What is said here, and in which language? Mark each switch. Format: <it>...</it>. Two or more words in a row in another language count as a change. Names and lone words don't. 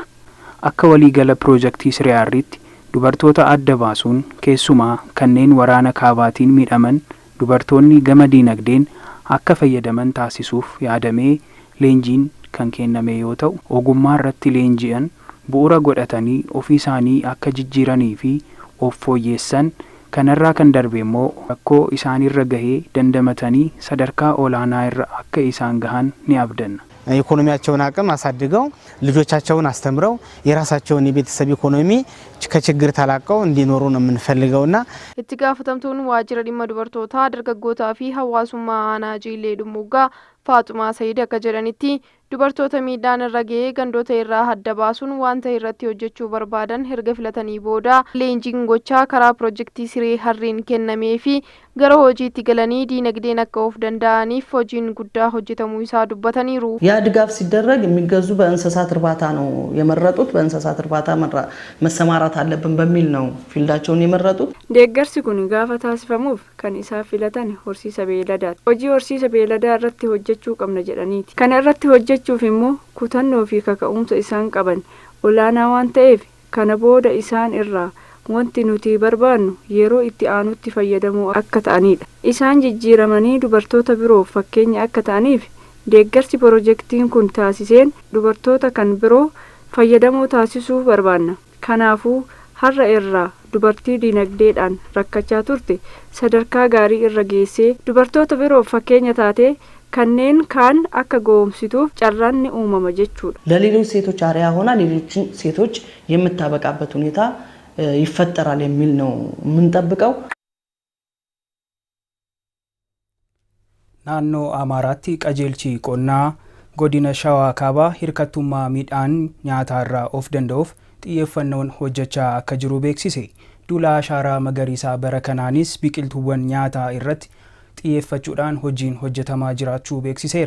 <om>Akka waliigala piroojeektii Sirii Harriitti dubartoota adda baasuun keessumaa kanneen waraana kaabaatiin miidhaman dubartoonni gama diinagdeen akka fayyadaman taasisuuf yaadamee leenjiin kan kenname yoo ta'u ogummaa irratti leenji'an bu'uura godhatanii ofii isaanii akka jijjiiranii fi of fooyyeessan kanarraa kan darbe immoo rakkoo isaanirra gahee dandamatanii sadarkaa olaanaa irra akka isaan gahan ni abdanna.</om> <am>ኢኮኖሚያቸውን አቅም አሳድገው ልጆቻቸውን አስተምረው የራሳቸውን የቤተሰብ ኢኮኖሚ ከችግር ተላቀው እንዲኖሩ ነው የምንፈልገውና</am> <om>itti gaafatamtuun waajjira dhimma dubartootaa dargaggootaa fi hawaasummaa aanaa Jiillee Dhummooggaa Faaxumaa Saayid akka jedhanitti dubartoota miidhaan irra gahee gandoota irraa adda baasuun wanta irratti hojjechuu barbaadan erga filatanii booda leenjiin gochaa karaa piroojeektii Sirii Harriin kennamee fi gara hojiitti galanii diinagdeen akka of danda'aniif hojiin guddaa hojjetamuu isaa dubbataniiru.</om> <am>ያ ድጋፍ ሲደረግ የሚገዙ በእንስሳት እርባታ ነው የመረጡት። በእንስሳት እርባታ መሰማራት አለብን በሚል ነው ፊልዳቸውን የመረጡት።</am> <om>deeggarsi kun gaafa taasifamuuf kan isaa filatan horsiisa beeladaati. Hojii horsiisa beeladaa irratti hojjechuu qabna jedhaniiti. Kana irratti hojjechuuf immoo kutannoo fi kaka'umsa isaan qaban olaanaa waan ta'eef kana booda isaan irraa wanti nuti barbaannu yeroo itti aanutti fayyadamuu akka ta'anidha. Isaan jijjiiramanii dubartoota biroof fakkeenya akka ta'aniif deeggarsi piroojeektiin kun taasiseen dubartoota kan biroo fayyadamoo taasisuu barbaanna. Kanaafuu har'a irraa dubartii diinagdeedhaan rakkachaa turte sadarkaa gaarii irra geessee dubartoota biroof fakkeenya taatee kanneen kaan akka goomsituuf carraan ni uumama jechuudha.</om> <am>ለሌሎች ሴቶች አርአያ ሆና ሌሎችን ሴቶች የምታበቃበት ሁኔታ ይፈጠራል የሚል ነው የምንጠብቀው።</am> <om>naannoo Amaaraatti qajeelchi qonnaa godina Shawaa Kaabaa hirkattummaa midhaan nyaataarraa of danda'uuf xiyyeeffannoon hojjechaa akka jiru beeksise. Duula ashaaraa magariisaa bara kanaanis biqiltuuwwan nyaataa irratti xiyyeeffachuudhaan hojiin hojjetamaa jiraachuu beeksiseera.</om>